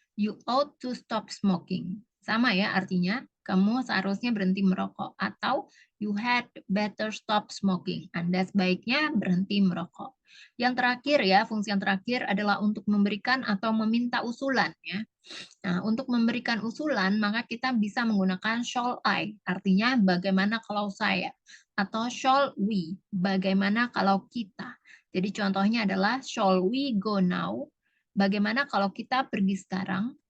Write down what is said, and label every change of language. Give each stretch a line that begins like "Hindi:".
English: You ought to stop smoking.
Indonesian: Sama ya artinya, kamu seharusnya berhenti merokok. Atau
English: you had better stop smoking.
Indonesian: Anda sebaiknya berhenti merokok. Yang terakhir ya, fungsi yang terakhir adalah untuk memberikan atau meminta usulan ya. Nah, untuk memberikan usulan, maka kita bisa menggunakan shall I, artinya bagaimana kalau saya. Atau shall we, bagaimana kalau kita. Jadi contohnya adalah
English: shall we go now,
Indonesian: bagaimana kalau kita pergi sekarang.